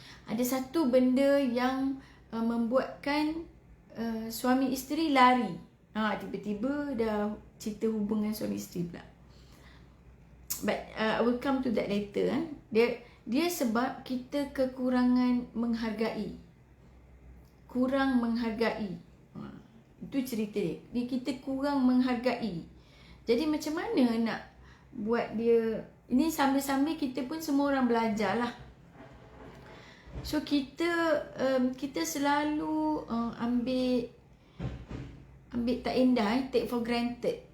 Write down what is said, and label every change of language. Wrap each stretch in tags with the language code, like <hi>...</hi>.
<ms>Ada satu benda yang membuatkan suami isteri lari. Tiba-tiba dah cerita hubungan suami isteri pula.</ms> <en>But I will come to that later.</en> <ms>Dia sebab kita kekurangan menghargai. Kurang menghargai. Itu cerita dia. Kita kurang menghargai. Jadi macam mana nak buat dia. Ini sambil-sambil kita pun semua orang belajar lah. So kita selalu ambil tak indah,</ms> <en>take for granted.</en>